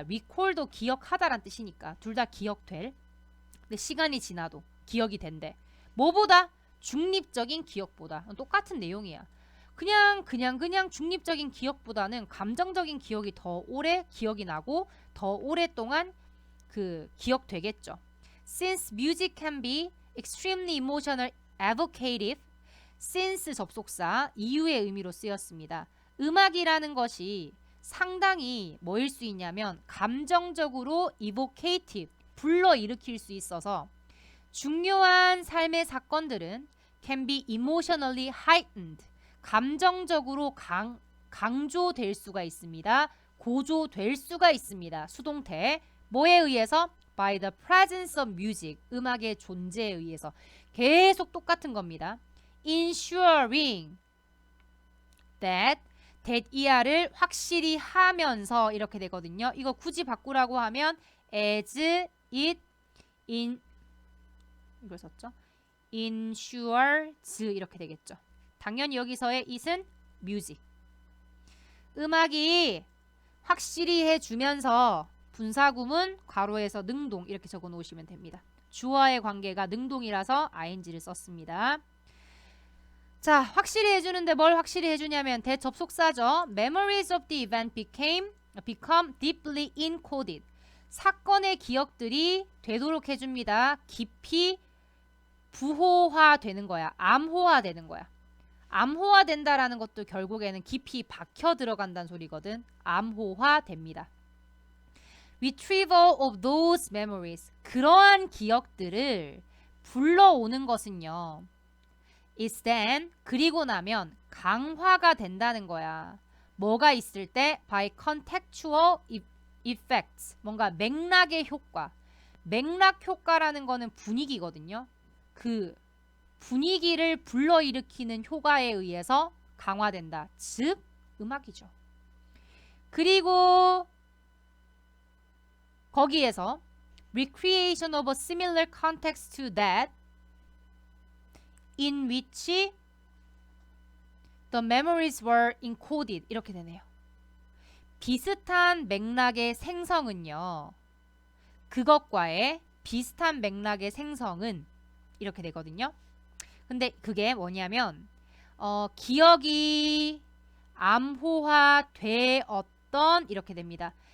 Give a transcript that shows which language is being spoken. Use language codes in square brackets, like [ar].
[ko] recall도 기억하다란 뜻이니까 둘 다 기억될. 근데 시간이 지나도 기억이 된대. 뭐보다? 중립적인 기억보다. 똑같은 내용이야. 그냥 중립적인 기억보다는 감정적인 기억이 더 오래 기억이 나고 더 오랫동안 그 기억되겠죠. [en] Since music can be extremely emotional evocative. [ko] since 접속사 이유의 의미로 쓰였습니다. 음악이라는 것이 상당히 뭐일 수 있냐면 감정적으로 evocative, 불러일으킬 수 있어서 중요한 삶의 사건들은 [en] can be emotionally heightened, [ko] 감정적으로 강조될 수가 있습니다. 고조될 수가 있습니다. 수동태. 뭐에 의해서? [en] by the presence of music, [ko] 음악의 존재에 의해서. 계속 똑같은 겁니다. ensuring that ER을 확실히 하면서 이렇게 되거든요. 이거 굳이 바꾸라고 하면 as it in 이걸 썼죠? ensures 이렇게 되겠죠. 당연히 여기서의 it은 music. 음악이 확실히 해주면서 분사구문 괄호에서 능동 이렇게 적어 놓으시면 됩니다. 주어의 관계가 능동이라서 ing를 썼습니다. 자, 확실히 해주는데 뭘 확실히 해주냐면 대접속사죠. [en] Memories of the event become deeply encoded. [ko] 사건의 기억들이 되도록 해줍니다. 깊이 부호화되는 거야. 암호화되는 거야. 암호화된다라는 것도 결국에는 깊이 박혀 들어간다는 소리거든. 암호화됩니다. [en] Retrieval of those memories. [ko] 그러한 기억들을 불러오는 것은요. is then 그리고 나면 강화가 된다는 거야. 뭐가 있을 때? [en] by contextual effects. [ko] 뭔가 맥락의 효과. 맥락 효과라는 거는 분위기거든요. 그 분위기를 불러일으키는 효과에 의해서 강화된다. 즉 음악이죠. [en] 그리고 거기에서 recreation of a similar context to that in which the memories were encoded [ko] 이렇게 되네요. 비슷한 맥락의 생성은요. 그것과의 비슷한 맥락의 생성은 이렇게 되거든요. 근데 그게 뭐냐면 기억이 암호화되었던 이렇게 됩니다.